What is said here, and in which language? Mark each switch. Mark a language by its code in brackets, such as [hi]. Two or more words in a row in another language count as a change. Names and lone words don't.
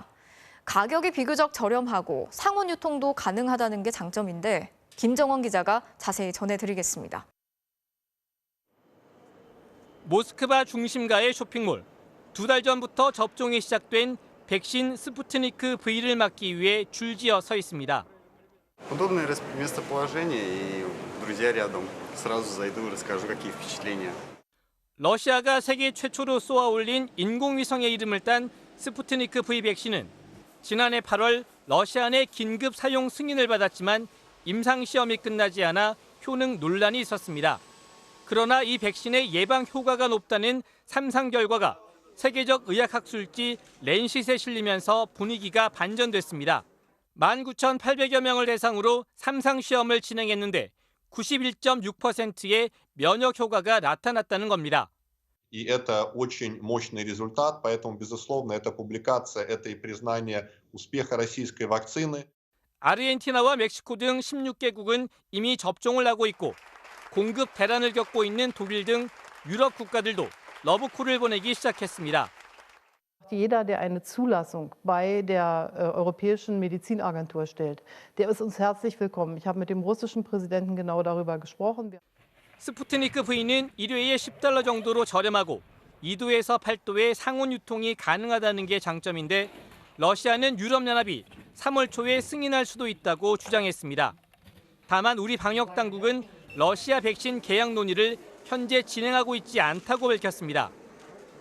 [ko] 가격이 비교적 저렴하고 상온 유통도 가능하다는 게 장점인데 김정원 기자가 자세히 전해드리겠습니다. 모스크바 중심가의 쇼핑몰. 2달 전부터 접종이 시작된 백신 스푸트니크 V를 맞기 위해 줄지어 서 있습니다. [ru] Удобное местоположение и друзья рядом. Сразу зайду и расскажу, какие впечатления. [ko] 러시아가 세계 최초로 쏘아 올린 인공위성의 이름을 딴 스푸트니크 V 백신은 지난해 8월 러시아 내 긴급 사용 승인을 받았지만 임상 시험이 끝나지 않아 효능 논란이 있었습니다. 그러나 이 백신의 예방 효과가 높다는 3상 결과가 세계적 의학학술지 랜싯에 실리면서 분위기가 반전됐습니다. 19,800여 명을 대상으로 3상 시험을 진행했는데 91.6%의 면역 효과가 나타났다는 겁니다. [ru] И это очень мощный результат, поэтому, безусловно, эта публикация, это и признание успеха российской вакцины. [ko] 아르헨티나와 멕시코 등 16개국은 이미 접종을 하고 있고 공급 대란을 겪고 있는 독일 등 유럽 국가들도 러브콜을 보내기 시작했습니다. [de] Jeder, der eine Zulassung bei der Europäischen Medizinagentur stellt, der ist uns herzlich willkommen. Ich habe mit dem russischen Präsidenten genau darüber gesprochen. [ko] 스푸트니크 V는 1회에 $10 정도로 저렴하고 2도에서 8도의 상온 유통이 가능하다는 게 장점인데 러시아는 유럽연합이 3월 초에 승인할 수도 있다고 주장했습니다. 다만 우리 방역당국은 러시아 백신 계약 논의를 현재 진행하고 있지 않다고 밝혔습니다.